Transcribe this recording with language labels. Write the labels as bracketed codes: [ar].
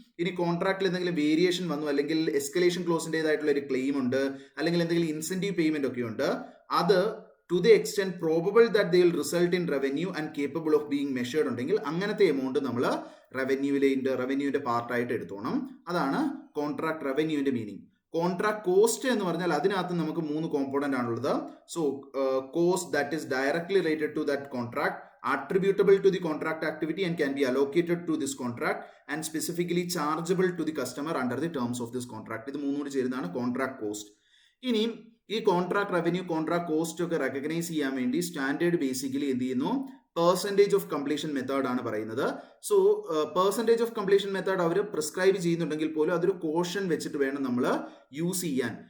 [ml] ഇനി കോൺട്രാക്റ്റിൽ എന്തെങ്കിലും വേരിയേഷൻ വന്നു, അല്ലെങ്കിൽ എസ്കലേഷൻ ക്ലോസിൻ്റെതായിട്ടുള്ള ഒരു ക്ലെയിം ഉണ്ട്, അല്ലെങ്കിൽ എന്തെങ്കിലും ഇൻസെന്റീവ് പേയ്മെന്റ് ഒക്കെ ഉണ്ട്, അത് [en] to the extent probable that they will result in revenue and capable of being measured [ml] ഉണ്ടെങ്കിൽ അങ്ങനത്തെ എമൗണ്ട് നമ്മൾ റവന്യൂവിന്റെ പാർട്ടായിട്ട് എടുത്തോണം. അതാണ് കോൺട്രാക്ട് റവന്യൂവിന്റെ മീനിങ്. കോൺട്രാക്ട് കോസ്റ്റ് എന്ന് പറഞ്ഞാൽ അതിനകത്ത് നമുക്ക് മൂന്ന് കോമ്പോണന്റ് ആണുള്ളത്. [en] So cost that is directly related to that contract, attributable to the contract activity and can be allocated to this contract, and specifically chargeable to the customer under the terms of this contract. [ml] ഇത് മൂന്നും കൂടി ചേരുന്നതാണ് contract cost. ഇനി ഈ contract revenue contract cost ഒക്കെ recognise ചെയ്യാൻ വേണ്ടി standard basically എന്ത് ചെയ്യുന്നു, പെർസെൻറ്റേജ് ഓഫ് കംപ്ലീഷൻ മെത്തേഡ് ആണ് പറയുന്നത്. So percentage of completion method our prescribe ചെയ്യുന്നുണ്ടെങ്കിൽ പോലും അതൊരു കോഷൻ വെച്ചിട്ട് വേണം നമ്മൾ യൂസ് ചെയ്യാൻ.